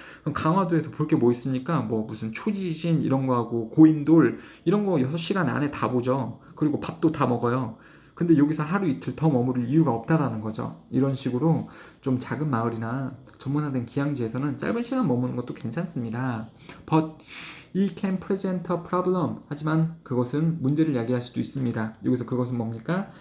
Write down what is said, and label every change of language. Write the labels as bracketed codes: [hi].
[ko] 그럼 강화도에서 볼 게 뭐 있습니까? 뭐 무슨 초지진 이런 거 하고 고인돌 이런 거 6시간 안에 다 보죠. 그리고 밥도 다 먹어요. 근데 여기서 하루 이틀 더 머무를 이유가 없다라는 거죠. 이런 식으로 좀 작은 마을이나 전문화된 기항지에서는 짧은 시간 머무는 것도 괜찮습니다. [en] But it can present a problem. [ko] 하지만 그것은 문제를 야기할 수도 있습니다. 여기서 그것은 뭡니까?